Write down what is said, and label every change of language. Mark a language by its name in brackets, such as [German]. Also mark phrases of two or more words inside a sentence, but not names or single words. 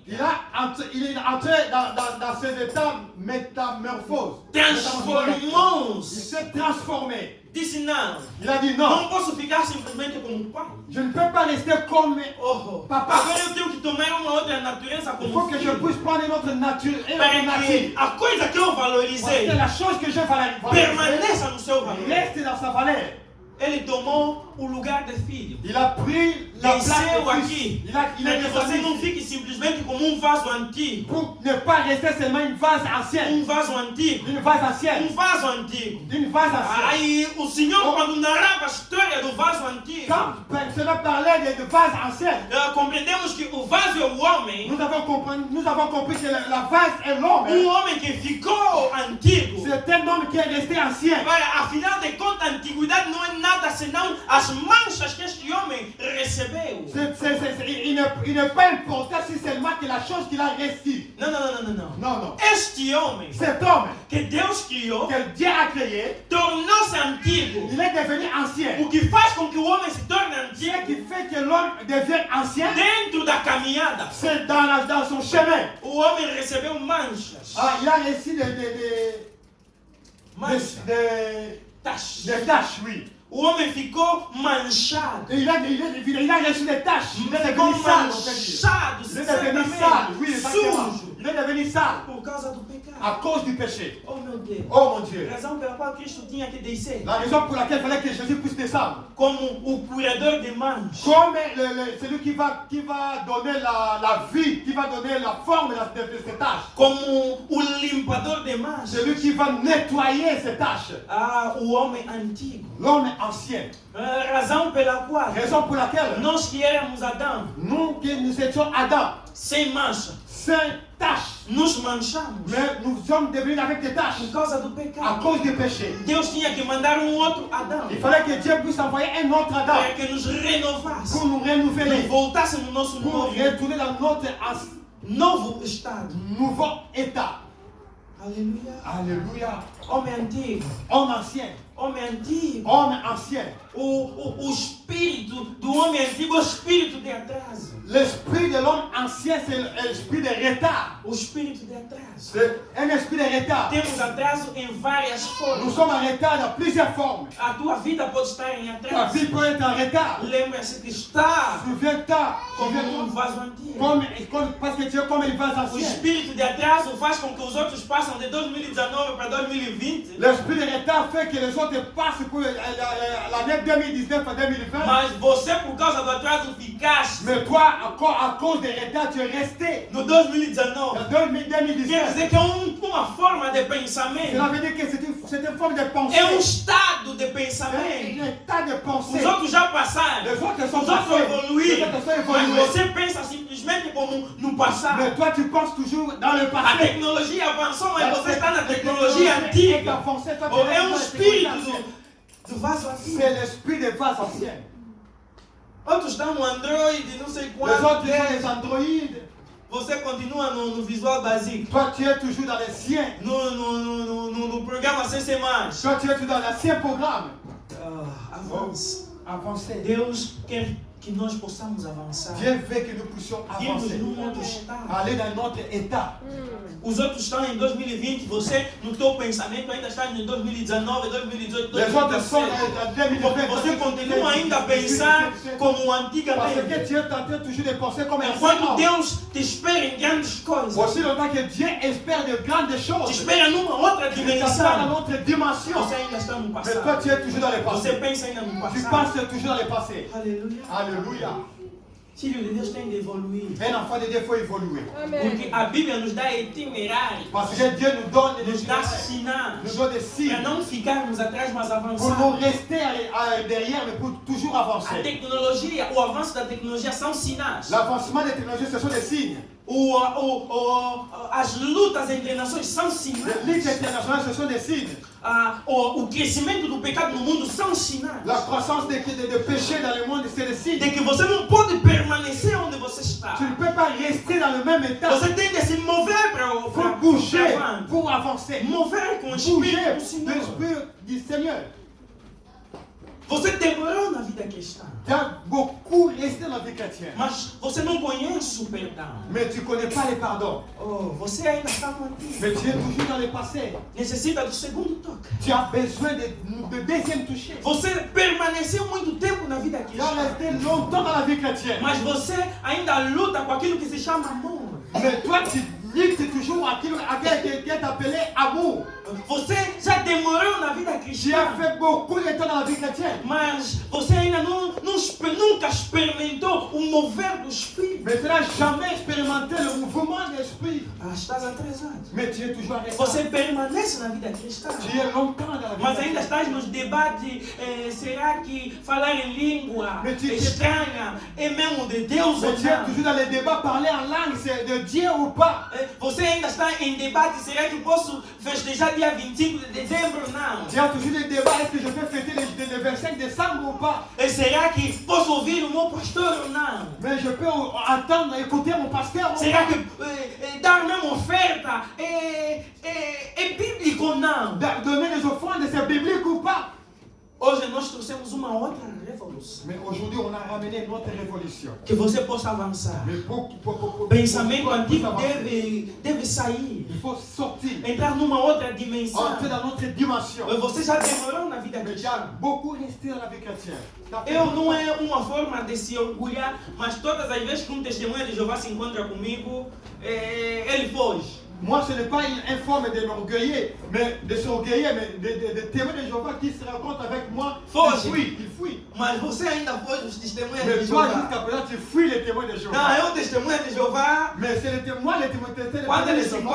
[French] il est entré dans ces états métamorphoses. Il [Portuguese] Transformou-se. [French] s'est transformé. [Portuguese] Disse não. [French] Il a dit non, [Portuguese] Não posso ficar simplesmente como pai. [French] je ne peux pas rester comme Oh, Papa. [Portuguese] agora eu tenho que tomar uma outra natureza [French] il faut [Portuguese] como [French] que je [Portuguese] filho. [French] puisse prendre une autre nature et une [Portuguese] Para [French] autre nature. [Portuguese] que a coisa que eu [French] Parce [Portuguese] valorizei [French] que la chose que je valoriser [Portuguese] permaneça no seu valor. [French] reste dans sa valeur. [Portuguese] Ele tomou o lugar de filho. [French] Il a pris la place [Portuguese] Desceu [French] de fils. [Portuguese] aqui. [French] Il [Portuguese] Para [French] est [Portuguese] que você não [French] descendu [Portuguese] fique simplesmente como um vaso antigo. [French] pour ne pas rester seulement une vase ancienne. [Portuguese] Um vaso antigo. [French] Une vase ancienne. [Portuguese] Um vaso antigo. [French] Une vase ancienne. [Portuguese] Aí o Senhor, quando narrava a história do vaso antigo, [French] Quand cela parlait de vase ancienne, [Portuguese] compreendemos que o vaso é o homem. [French] nous avons compris que la vase est l'homme. [Portuguese] Homem que ficou antigo. [French] C'est un homme qui est resté ancien. [Portuguese] Agora, afinal de contas, a antiguidade não é nada senão as manchas que este homem recebeu. [French] Il n'est pas important si seulement que la chose qu'il a reçue. [Portuguese] Não. [French] Non, non. [Portuguese] Este homem [French] Cet homme [Portuguese] que Deus criou [French] que Dieu a créé, [Portuguese] tornou-se antigo. [French] il est devenu ancien. [Portuguese] O que faz com que o homem se torne [French] Ce [Portuguese] antigo [French] qui fait que l'homme devient ancien, [Portuguese] dentro da caminhada. [French] c'est dans son chemin. [Portuguese] O homem recebeu manchas. [French] Ah, il a reçu [Portuguese] Manchas. Taches. [French] des tâches, oui. [Portuguese] O homem ficou manchado. [French] Et il a reçu des tâches. Il est [Portuguese] Ficou [French] devenu sale, on peut dire. [Portuguese] manchado, [French] Il est devenu sale, oui, exactement. [Portuguese] sujo, [French] Il est devenu sale [Portuguese] por causa do pecado. [French] à cause du péché. [Portuguese] Oh meu Deus. [French] Oh mon Dieu. [Portuguese] A razão pela qual Cristo tinha que descer [French] La raison pour laquelle il fallait que Jésus puisse descendre. [Portuguese] como o curador de manchas. [French] Comme celui qui va donner la vie, qui va donner la forme de ces tâches. [Portuguese] Como o limpador de manchas. [French] Celui qui va nettoyer ces tâches. [Portuguese] Ah, o homem antigo. [French] L'homme ancien. [Portuguese] A razão pela qual [French] Raison pour laquelle [Portuguese] nós que éramos Adão, [French] nous étions Adam, [Portuguese] sem mancha, [French] sans tâches, [Portuguese] nos manchamos [French] mais nous sommes devenus avec des tâches [Portuguese] por causa do [French] à [Portuguese] pecado. [French] cause du péché. [Portuguese] Deus tinha que mandar outro Adão [French] Il fallait que Dieu puisse envoyer un autre Adam [Portuguese] para que nos renovasse, [French] pour nous renouveler, [Portuguese] nos voltasse no nosso [French] pour [Portuguese] novo [French] retourner dans notre [Portuguese] novo estado. [French] nouveau état. [Portuguese] Aleluia. [French] Alléluia. [Portuguese] Homem antigo, [French] Homme ancien, [Portuguese] homem antigo. [French] Homme ancien. [Portuguese] O espírito do homem antigo é o espírito de atraso. [French] L'esprit de l'homme ancien, c'est l'esprit de retard. [Portuguese] O espírito de atraso. [French] C'est un esprit de retard. [Portuguese] Temos atraso em várias [French] Nous [Portuguese] formas. [French] sommes en retard dans plusieurs formes. [Portuguese] A tua vida pode estar em [French] Ta [Portuguese] atraso. [French] vie peut être en retard. [Portuguese] Lembra-se que está [French] Souviens-toi, [Portuguese] como um [French] souviens-toi, [Portuguese] vaso antigo. [French] parce que tu es comme une vase [Portuguese] O [French] ancienne. [Portuguese] espírito de atraso faz com que os outros passem de 2019 para 2020. [French] L'esprit de retard fait que les autres passent pour l'année 2019 à 2020. [Portuguese] Mas você, por causa do atraso, ficaste [French] Mais toi, à cause des retards, tu es resté [Portuguese] no 2019. [French] en [Portuguese] Quer [French] 2019. [Portuguese] dizer que é uma forma de pensamento. [French] Cela veut dire que c'est une forme de pensée. [Portuguese] É estado de [French] C'est [Portuguese] pensamento. [French] un état de pensée. [Portuguese] Os outros já passaram. [French] Les autres sont [Portuguese] Os outros [French] passés. [Portuguese] evoluíram. [French] Les autres sont [Portuguese] Mas [French] évolués. [Portuguese] você pensa simplesmente como no passado. [French] Mais toi, tu penses toujours dans le [Portuguese] A [French] passé. [Portuguese] tecnologia avançou, mas você está na [French] technologie [Portuguese] tecnologia antiga. [French] avancée, toi, tu [Portuguese] Ou [French] es [Portuguese] é [French] dans la [Portuguese] espírito [French] technologie [Portuguese] do vaso antigo. [French] C'est l'esprit des vases anciennes. [Portuguese] Outros estão no Android, não sei [French] Les [Portuguese] quanto. [French] autres sont les androïdes. [Portuguese] Você continua no Visual Basic. [French] Toi, tu es toujours dans les siens. [Portuguese] No programa C++. [French] Toi, tu es toujours dans l'ancien programme. [Portuguese] Avance. [French] Avancer. [Portuguese] Deus quer que nós possamos avançar. [French] Dieu veut que nous puissions [Portuguese] Irmos [French] avancer. [Portuguese] num outro estado. [French] Aller dans notre état. [Portuguese] Os outros estão em 2020, você no teu pensamento ainda está em 2019, 2018, [French] Les autres sont [Portuguese] 2017. [French] en 2020. [Portuguese] Você continua ainda a pensar como [French] Parce [Portuguese] antigamente. [French] que tu es en train toujours de penser comme un [Portuguese] Enquanto [French] enfant. [Portuguese] Deus te espera em grandes coisas. [French] Aussi longtemps que Dieu espère de grandes [Portuguese] Te [French] choses. [Portuguese] espera numa outra [French] Il t'attend dans [Portuguese] dimensão. [French] notre dimension. [Portuguese] Você ainda está no [French] Mais toi, [Portuguese] passado. [French] tu es toujours dans le [Portuguese] Você [French] passé. [Portuguese] pensa ainda no [French] Tu [Portuguese] passado. [French] penses toujours dans le passé. [Portuguese] Aleluia. [French] Alléluia. [Portuguese] Filho de Deus tem de evoluir. [French] Un enfant de Dieu faut évoluer. [Portuguese] Porque a Bíblia nos dá itinerários. [French] Parce que Dieu nous donne des [Portuguese] Nos dá [French] signes. [Portuguese] sinais. [French] Nous donne des [Portuguese] Para [French] signes. [Portuguese] não ficarmos atrás, mas [French] Pour nous [Portuguese] avançar. [French] rester derrière, mais pour toujours [Portuguese] A [French] avancer. [Portuguese] tecnologia, o avanço da tecnologia são sinais. [French] L'avancement des technologies, ce sont des signes. [Portuguese] As lutas entre nações são [French] Les [Portuguese] sinais. [French] ligues internationales, ce sont des signes. [Portuguese] O crescimento do pecado no mundo são sinais. [French] La croissance des péchés dans le monde, c'est des signes. [Portuguese] De que você não pode permanecer onde você está. [French] Tu ne peux pas rester dans le même état. [Portuguese] Você tem de se mover [French] Il faut bouger [Portuguese] para [French] pour avancer. [Portuguese] mover com o [French] Bouger [Portuguese] Espírito do Senhor. [French] l'esprit du Seigneur. [Portuguese] Você demorou na vida cristã, [French] Tu as beaucoup resté dans la vie chrétienne. [Portuguese] mas você não conhece o perdão. [French] Mais tu ne connais pas les pardons. [Portuguese] Você ainda está no antigo. [French] Mais tu es toujours dans le passé. [Portuguese] Necessita do segundo toque. [French] Tu as besoin de deuxième toucher. [Portuguese] Você permaneceu muito tempo na vida [French] Tu as [Portuguese] cristã, [French] resté longtemps dans la vie chrétienne. [Portuguese] mas você ainda luta com aquilo que se chama amor. [French] Mais toi, tu luttes toujours à quelqu'un qui est appelé amour. [Portuguese] Você já demorou na vida [French] Tu [Portuguese] cristã, [French] as fait beaucoup de temps dans la vie chrétienne. [Portuguese] mas você ainda nunca experimentou o mover do Espírito. [French] Mais tu n'as jamais expérimenté le mouvement de l'esprit. [Portuguese] Estás atrasado. [French] Mais tu es toujours en [Portuguese] Você [French] retard. [Portuguese] permanece na vida cristã, [French] Tu es longtemps dans la vie [Portuguese] mas ainda [French] chrétienne. [Portuguese] estás nos debates. Será que falar em língua estranha é mesmo de Deus ou [French] Mais tu es [Portuguese] não? [French] toujours dans les débats, parler en langue, c'est de Dieu ou pas. [Portuguese] Você ainda está em debate. Será que posso festejar dia 25 de dezembro? Não. [French] Tu as toujours des débats, est-ce que je peux fêter le 25 décembre ou pas? [Portuguese] Será que posso ouvir o meu pastor ou não? [French] Mais je peux attendre, écouter mon pasteur ou [Portuguese] Será [French] pas? [Portuguese] que dar mesmo oferta é bíblico ou não? [French] Donner des offrandes, c'est biblique ou pas? [Portuguese] Hoje nós trouxemos uma outra revolução. [French] Mais aujourd'hui, on a ramené notre révolution. [Portuguese] Que você possa avançar. [French] Mais pour [Portuguese] Pensamento antigo [French] avancer, [Portuguese] deve sair. [French] il faut sortir, [Portuguese] Entrar numa outra dimensão. [French] entrer dans notre dimension. [Portuguese] Você já demorou na vida [French] Mais [Portuguese] cristã. [French] j'ai beaucoup resté dans la vie chrétienne. [Portuguese] Eu não é uma forma de se orgulhar, mas todas as vezes que um testemunha de Jeová se encontra comigo, ele foge. [French] Moi, ce n'est pas une forme de m'orgueillir, mais de s'orgueillir, mais de témoins de Jéhovah qui se rencontrent avec moi. [Portuguese] Foge. [French] Il fuit. [Portuguese] Mas você ainda foge dos testemunhas de [French] Mais toi, [Portuguese] Jeová. [French] jusqu'à présent, tu fuis les témoins de [Portuguese] Não, [French] Jéhovah. [Portuguese] eu testemunha de Jeová. [French] Mais c'est les témoins de [Portuguese] Quando ele se [French] Jéhovah.